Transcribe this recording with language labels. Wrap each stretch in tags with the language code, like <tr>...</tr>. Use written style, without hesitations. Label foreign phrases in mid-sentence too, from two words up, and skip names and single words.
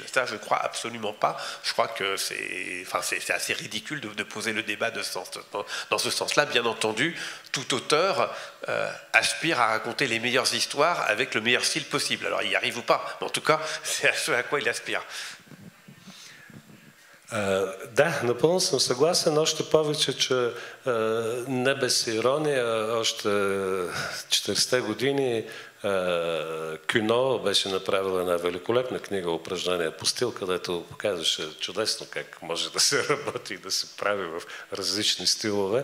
<fr>Ça, je ne crois absolument pas. Je crois que c'est assez ridicule de poser le débat dans ce sens-là. Bien entendu, tout auteur aspire à raconter les meilleures histoires avec le meilleur style possible. Alors, il y arrive ou pas, mais en tout cas, c'est à ce à quoi il aspire.</fr> <bg>Да, напълно съм съгласен, още повече, че не без ирония, още 40-те години Кюно беше направил една великолепна книга "Упражнения по стил", където показваше чудесно как може да се работи и да се прави в различни стилове.</bg>